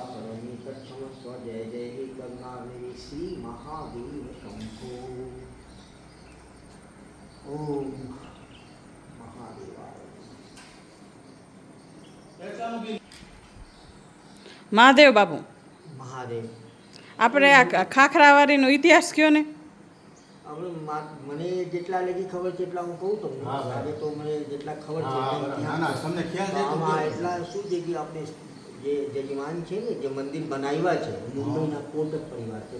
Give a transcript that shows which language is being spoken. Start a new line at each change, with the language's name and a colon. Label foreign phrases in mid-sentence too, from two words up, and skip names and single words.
Sanskrit: करोमि तत्समस्व जय जय हे करुणानिधि श्री महादेव शंभो ओम महादेवाय.
Gujarati: મહાદેવ બાપુ મહાદેવ આપણે આ ખાખરાવાળીનો ઇતિહાસ કયો ને. હવે મને જેટલા લગી ખબર છે એટલા હું કહું તમને. હા, બરાબર. આજે તો મને જેટલા ખબર છે હા, એટલા બરાબર. ના, ના, તમને ખ્યાલ છે તો આમાં કહો. એટલા શું છે કે આપણે જે જજમાન છે ને જે મંદિર બનાવ્યા છે મુંબઈના કોટક પરિવાર છે.